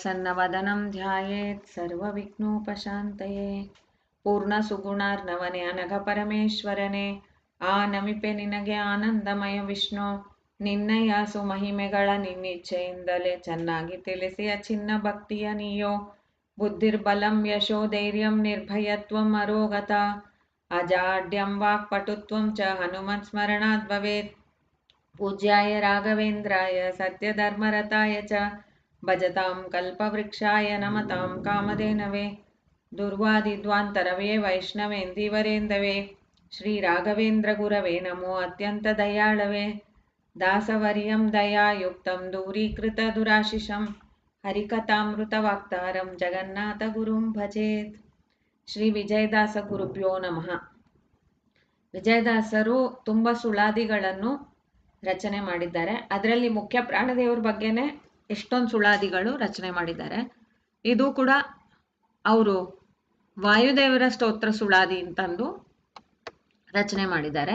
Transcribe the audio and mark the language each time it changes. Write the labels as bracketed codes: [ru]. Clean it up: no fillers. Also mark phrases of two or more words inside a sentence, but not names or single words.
[sa] प्रसन्नवदनं ध्यायेत् सर्वविघ्नोपशान्तये [kn] ಪೂರ್ಣಸುಗುಣಾರ್ಣವನೆ ಅನಘಪರಮೇಶ್ವರನೇ ನಮಿಪೆ ನಿನಗೆ ಆನಂದಮಯ ವಿಷ್ಣು ನಿನ್ನಯ ಸುಮಹಿಮೆಗಳ ನಿನ್ನಿಚ್ಛೆಯಿಂದಲೇ ಚೆನ್ನಾಗಿ ತಿಳಿಸಿ ಅಚಿನ್ನ ಭಕ್ತಿಯ ನೀಯೋ [sa] ಬುದ್ಧಿರ್ಬಲಂ ಯಶೋ ಧೈರ್ಯಂ ನಿರ್ಭಯತ್ವಂ ಅರೋಗತ ಅಜಾಡ್ಯಂ ವಾಕ್ಪಟುತ್ವಂ ಚ ಹನುಮತ್ ಸ್ಮರಣಾತ್ ಭವೇತ್ पूज्याय राघवेन्द्राय सत्यधर्मरताय च भजतां कल्पवृक्षाय नमतां कामधेनवे दुर्वादिध्वान्तरवे वैष्णवेन्दीवरेन्दवे श्रीराघवेन्द्रगुरवे नमो अत्यन्तदयाळवे दासवर्यं दयायुक्तं दूरीकृतदुराशिषं हरिकथामृतवाक्तारं जगन्नाथगुरुं भजेत् ಶ್ರೀ ವಿಜಯದಾಸ ಗುರುಭ್ಯೋ ನಮಃ. [kn] ವಿಜಯದಾಸರು ತುಂಬ ಸುಳಾದಿಗಳನ್ನು ರಚನೆ ಮಾಡಿದ್ದಾರೆ. ಅದರಲ್ಲಿ ಮುಖ್ಯ ಪ್ರಾಣದೇವರ ಬಗ್ಗೆನೇ ಎಷ್ಟೊಂದು ಸುಳಾದಿಗಳು ರಚನೆ ಮಾಡಿದ್ದಾರೆ. ಇದು ಕೂಡ ಅವರು ವಾಯುದೇವರ ಸ್ತೋತ್ರ ಸುಳಾದಿ ಅಂತಂದು ರಚನೆ ಮಾಡಿದ್ದಾರೆ.